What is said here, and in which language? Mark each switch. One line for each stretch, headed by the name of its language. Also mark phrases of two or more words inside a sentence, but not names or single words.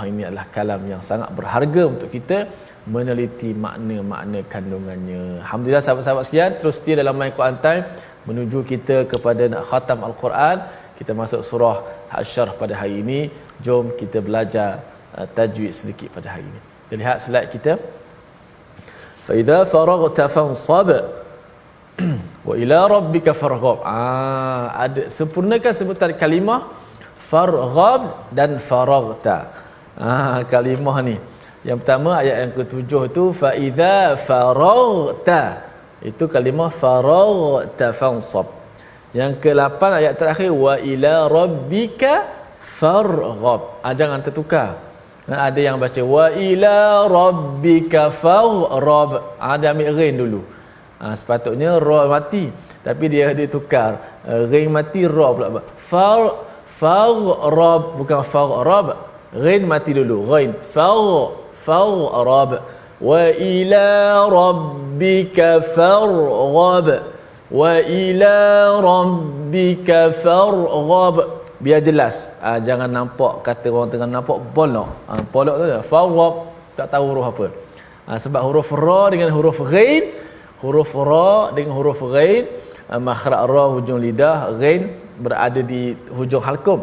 Malay: Ini adalah kalam yang sangat berharga untuk kita meneliti makna-makna kandungannya. Alhamdulillah sahabat-sahabat sekalian, terus setia dalam My Quran Time menuju kita kepada nak khatam Al-Quran. Kita masuk surah Asy-Syarh pada hari ini. Jom kita belajar tajwid sedikit pada hari ini. Kita lihat slide kita.
Arabic: Fa idza faraghta fansab wa ila rabbika farghab.
Malay: Ada sempurnakan sebutan kalimah farghab dan faraghta. Kalimah ni. Yang pertama ayat yang ke-7 tu
Arabic: fa idza faraghta.
Malay: Itu kalimah
Arabic: faraghta fansab.
Malay: Yang ke-8 ayat terakhir
Arabic: wa ila rabbika farghab.
Malay: Jangan tertukar. Ada yang baca
Arabic: wa ila rabbika farghab.
Malay: Dia ambil ghain dulu. Sepatutnya ra mati, tapi dia tukar. Ghain mati, ra pula. Farghab bukan farghab. Ghain mati dulu. Ghain farghab.
Arabic: Wa ila rabbika farghab. Wa ila rabbika farghab.
Malay: biar jelas. Jangan nampak kata orang tengah nampak polok. Polok tu dah faraq, tak tahu huruf apa. Sebab huruf ra dengan huruf ghain, huruf ra dengan huruf ghain, makhraj ra hujung lidah, ghain berada di hujung halkum.